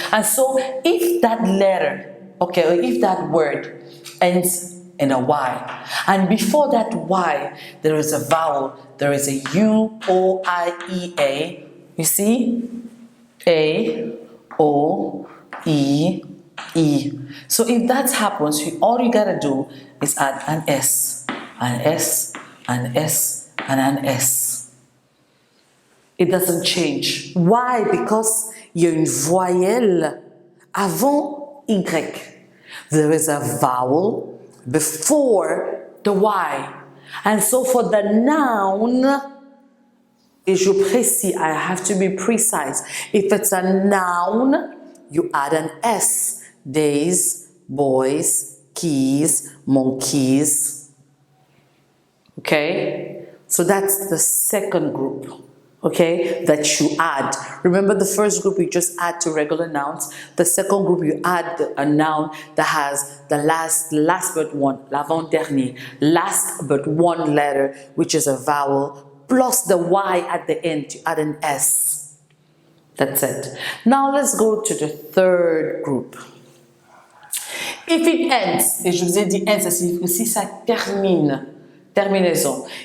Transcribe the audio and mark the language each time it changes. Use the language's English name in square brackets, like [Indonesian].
[English] And so if that letter, okay, or if that word ends in a Y, and before that Y, there is a vowel, there is a U, O, I, E, A. You see? A, O, E, E. So if that happens, all you gotta do is add an S, an S, an S, and an S. It doesn't change. Why? [French] Because il y a une voyelle avant Y. [English] There is a vowel before the Y. And so for the noun, [French] et je précise, [English] I have to be precise. If it's a noun, you add an S. Days, boys, keys, monkeys. Okay? So that's the second group. Okay, that you add. Remember the first group you just add to regular nouns. The second group you add a noun that has the last but one, l'avant-dernier, last but one letter, which is a vowel, plus the Y at the end, you add an S. That's it. Now let's go to the third group. If it ends, [French] et je vous ai dit ends, ça signifie si ça termine, terminaison.